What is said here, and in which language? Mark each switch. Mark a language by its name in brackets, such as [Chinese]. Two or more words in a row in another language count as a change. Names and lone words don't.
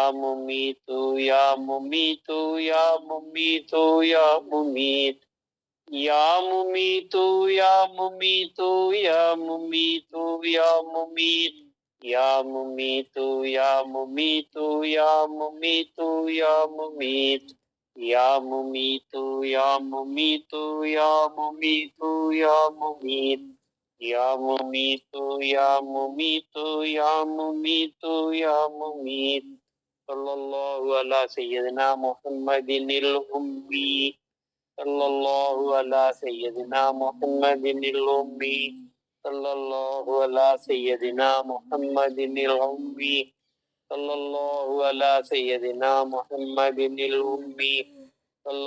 [Arabic] ممیتو یا ممیتو یا ممیتو یا ممیت، یا ممیتو یا ممیتو یا ممیتو یا ممیت، یا ممیتو یا ممیتو یا ممیتو یا ممیت، یا ممیتو یا ممیتو یا ممیتو یا ممیت، یا ممیتو یا ممیتو یا ممیتو یا ممیت صلی اللہ علی سیدنا محمد الامی صلی اللہ علی سیدنا محمد الامی صلی اللہ علی سیدنا محمد الامی صلی اللہ علی سیدنا محمد الامی صلی